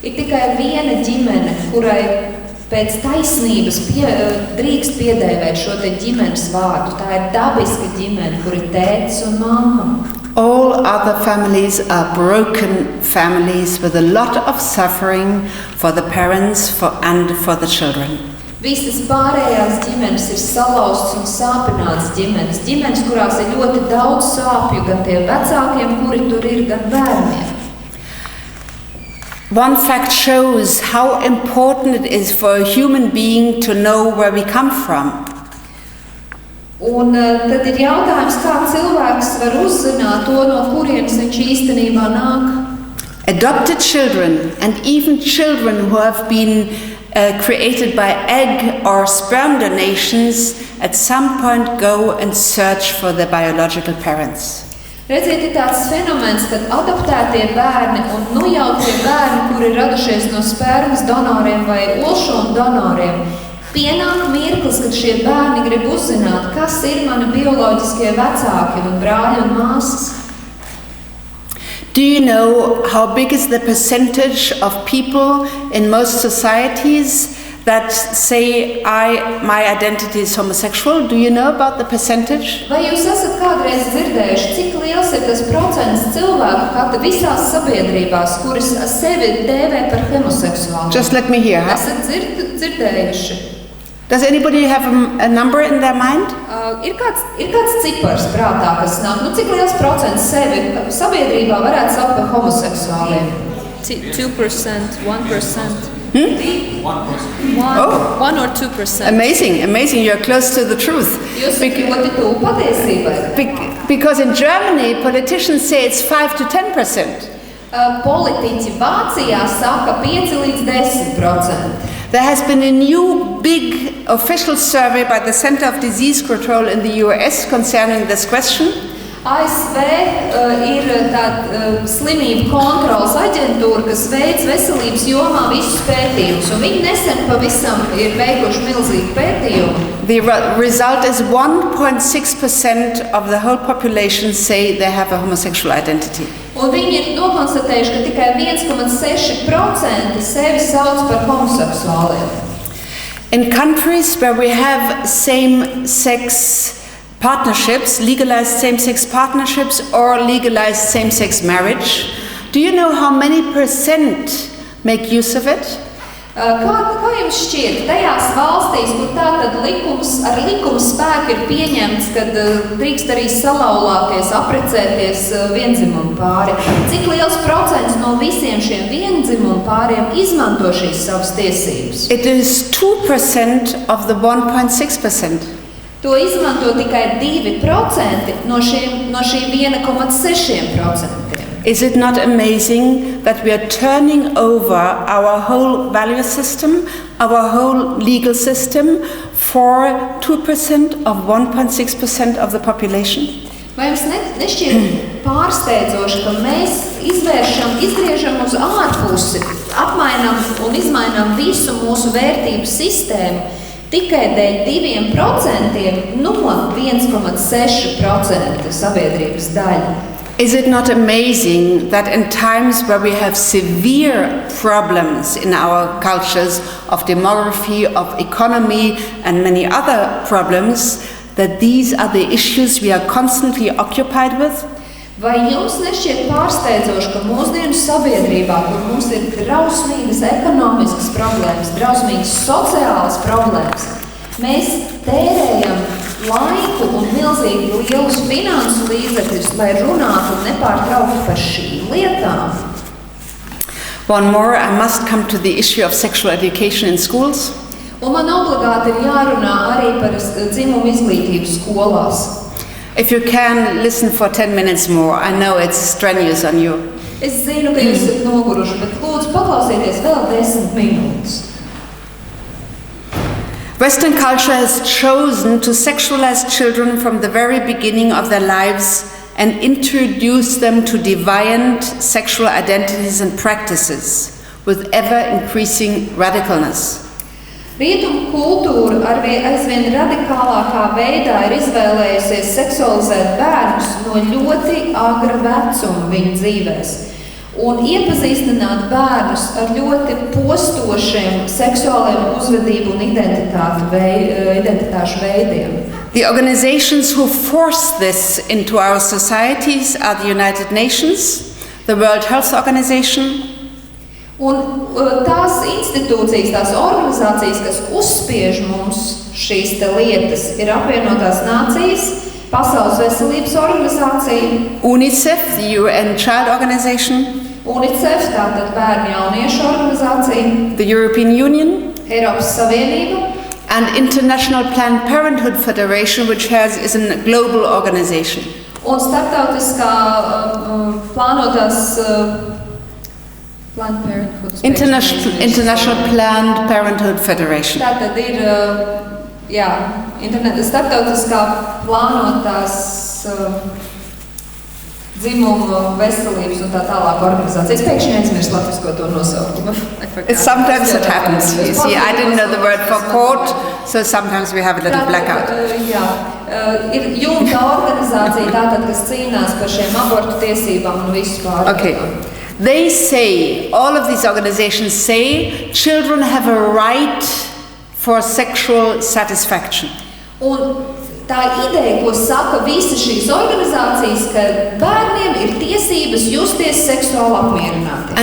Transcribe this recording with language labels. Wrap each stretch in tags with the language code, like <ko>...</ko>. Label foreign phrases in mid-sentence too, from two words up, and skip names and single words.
<lv>Ir tikai viena ģimene, kurai pēc taisnības drīkst piedēvēt šo te ģimenes vārdu. Tā ir dabiska ģimene, kur ir tētis un mamma.</lv> <en>All other families are broken families with a lot of suffering for the parents and for the children.</en> <lv>Visas pārējās ģimenes ir salauztas un sāpinātas ģimenes. Ģimenes, kurās ir ļoti daudz sāpju gan tiem vecākiem, kuri tur ir, gan bērniem.</lv> <en>One fact shows how important it is for a human being to know where we come from.</en> <lv>Un tad ir jautājums, kā cilvēks var uzzināt to, no kurienes viņš īstenībā nāk.</lv> <en>Adopted children and even children who have been created by egg or sperm donations at some point go and search for their biological parents.</en> <lv>Redziet, ir tāds fenomens, kad adoptētie bērni un nojautie bērni, kuri radušies no spermas donoriem vai olšomu donoriem, pienāk mirklis, kad šie bērni grib uzzināt, kas ir mani bioloģiskie vecāki un brāļi un māsas.</lv> <en>Do you know how big is the percentage of people in most societies that say my identity is homosexual? Do you know about the percentage?</en> <lv>Vai jūs esat kādreiz dzirdējuši, cik liels ir tas procents cilvēku visās sabiedrībās, kuras sevi dēvē par homoseksuālu?</lv> <en>Just let me hear.</en> <lv>Esat dzirdējuši?</lv> <en>Does anybody have a number in their mind?</en> <lv>Ir kāds cipars prātā, kas nāk. Cik liels procents sevi sabiedrībā varētu saukt par homoseksuāliem?</lv> <en>2%, 1%. 1% or 2%. Amazing. You're close to the truth.</en> <lv>Jūs esat ļoti tuvu patiesībai.</lv> <en>Because in Germany, politicians say it's 5 to 10%.</en> <lv>Politiķi Vācijā saka 5 līdz 10%.</lv> <en>There has been a new big official survey by the Center of Disease Control in the US concerning this question.</en> <lv>ASV ir tāda slimību kontrolas aģentūra, kas veic veselības jomā visus pētījumus, un viņi nesen pavisam ir veikuši milzīgu pētījumu.</lv> <en>The result is 1.6% of the whole population say they have a homosexual identity.</en> <lv>Un viņi ir nokonstatējuši, ka tikai 1,6% sevi sauc par homoseksuāliem.</lv> <en>In countries where we have same-sex partnerships, legalized same-sex partnerships or legalized same-sex marriage, do you know how many % make use of it?</en> <lv>Kā jums šķiet, tajās valstīs, kur tātad ar likuma spēku ir pieņemts, kad drīkst arī salauzties, aprecēties viendzimumu pāri, cik liels procents no visiem šiem viendzimumu pāriem izmanto šīs savas tiesības?</lv> <en>It is 2% of the 1.6%.</en> <lv>To izmanto tikai 2% no šī 1,6%.</lv> <en>Is it not amazing that we are turning over our whole value system, our whole legal system for 2% of 1.6% of the population?</en> <lv>Vai jums nešķiet pārsteidzoši, ka mēs izgriežam uz ārpusi, apmainām un izmainām visu mūsu vērtību sistēmu tikai dēļ 2% no 1,6% sabiedrības daļa?</lv> <en>Is it not amazing that in times where we have severe problems in our cultures of demography, of economy and many other problems, that these are the issues we are constantly occupied with?</en> <lv>Vai jums nešķiet pārsteidzoši, ka mūsdienu sabiedrībā, kur mums ir drausmīgas ekonomiskas problēmas, drausmīgas sociālas problēmas, mēs tērējam laiku un milzīgi lielus finansu līdzekļus, lai runātu un nepārtrauktu par šīm lietām?</lv> <en>One more, I must come to the issue of sexual education in schools.</en> <lv>Un man obligāti ir jārunā arī par dzimumu izglītību skolās.</lv> <en>If you can, listen for 10 minutes more. I know it's strenuous on you.</en> <lv>Es zinu, ka jūs esat noguruši, bet lūdzu paklausieties vēl 10 minūtes.</lv> <en>Western culture has chosen to sexualize children from the very beginning of their lives and introduce them to deviant sexual identities and practices with ever-increasing radicalness.</en> <lv>Rietumu kultūra aizvien radikālākā veidā ir izvēlējusies seksualizēt bērnus no ļoti agra vecuma viņu dzīvēs. un iepazīstināt bērnus ar ļoti postošiem seksuāliem uzvedību un identitāšu veidiem.</lv> <en>The organizations who force this into our societies are the United Nations, the World Health Organization,</en> <lv>Un tās institūcijas, tās organizācijas, kas uzspiež mums šīs te lietas, ir Apvienotās Nācijas, Pasaules veselības organizācija,</lv> <en>UNICEF, the UN Child Organization,</en> <lv>UNICEF, tātad bērnu jauniešu organizācija,</lv> <en>the European Union,</en> <lv>Eiropas Savienība,</lv> <en>and International Planned Parenthood Federation, which is a global organization.</en> <lv>Un starptautiskā plānotās Planned Parenthood International Planned Parenthood Federation. Tātad ir starptautiskā plānotās dzimumu veselības un tā tālāk organizācijas. Pēkšņi aizmirst latvisko to nosaukumu.</lv> <en>Sometimes it happens. You see, I didn't know the word for court, so sometimes we have a little blackout.</en> <lv>Ir jumta organizācija tātad, kas cīnās par šiem abortu tiesībām un visu pārējo.</lv> <en>Okay. They say, all of these organizations say, children have a right for sexual satisfaction.</en> <lv>Un tā ideja, ko saka visas šīs organizācijas, ka bērniem ir tiesības justies seksuāli apmierināti.</lv>